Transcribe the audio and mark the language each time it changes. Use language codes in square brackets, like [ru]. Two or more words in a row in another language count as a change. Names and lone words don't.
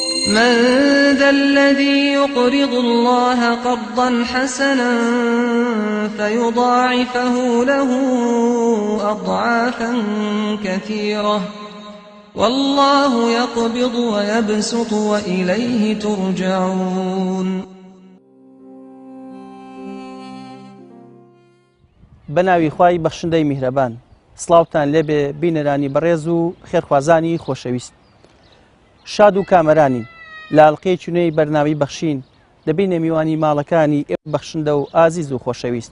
[ar] من ذا الذي يقرض الله قرضا حسنا فيضاعفه له أضعافا كثيرة والله يقبض ويبسط وإليه ترجعون. [ckb] بەناوی خوای بەخشندەی میهرەبان. سڵاوتان لێبێ بینەرانی بەڕێز و خێرخوازانی خۆشەویست. شاد و کامەرانی لاڵقەی چونەی بەرنامی بەخشین دەبینە میوانی ماڵەکانی ئێوە بەخشندە و ئازیز و خۆشەویست.